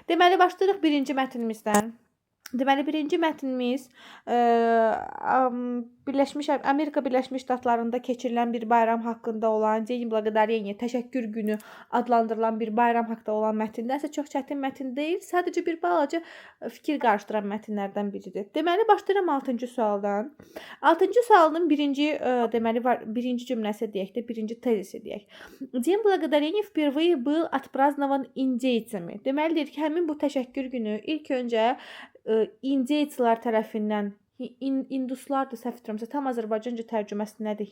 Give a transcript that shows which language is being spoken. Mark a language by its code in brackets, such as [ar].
[az] Deməli, başlayırıq birinci mətnimizdən. Deməli, birinci mətnimiz Amerika Birləşmiş Ştatlarında keçirilən bir bayram haqqında olan День Благодарения, təşəkkür günü adlandırılan bir bayram haqqında olan mətndənsə çox çətin mətn deyil, sadəcə bir balaca fikir qarışdıran mətnlərdən biridir. Deməli, başlayıram 6-cı sualdan. 6-cı sualın birinci cümləsi deyək də, birinci tezisi deyək. [ru] День Благодарения впервые был отпразднован индейцами. [az] Deməli, deyir ki, həmin bu təşəkkür günü ilk öncə indeyçilər tərəfindən induslardır, səhv etmirəmsə, tam Azərbaycanca tərcüməsi nədir?